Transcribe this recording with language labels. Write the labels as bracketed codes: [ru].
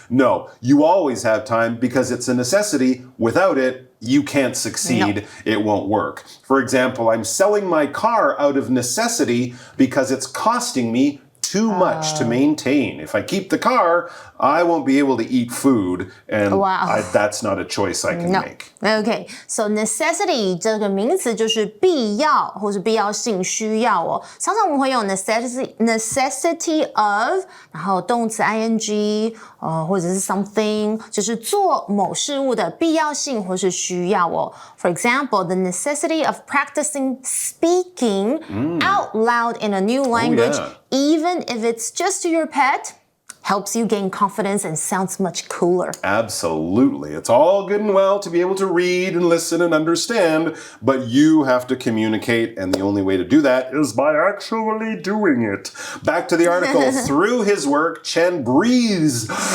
[en] No, you always have time because it's a necessity. Without it, you can't succeed. It won't work. For example, I'm selling my car out of necessity because it's costing me too much to maintain. If I keep the car, I won't be able to eat food, and that's not a choice I can make. [zh] Okay, so necessity 这个名词就是必要或是必要性、需要哦。常常我们会用 [en] necessity of， [zh] 然后动词 ing， 或者是 something， 就是做某事物的必要性或是需要哦。 [en] For example, the necessity of practicing speaking out loud in a new language, even if it's just to your pet, helps you gain confidence and sounds much cooler. Absolutely. It's all good and well to be able to read and listen and understand, but you have to communicate, and the only way to do that is by actually doing it. Back to the article. Through his work, Chen breathes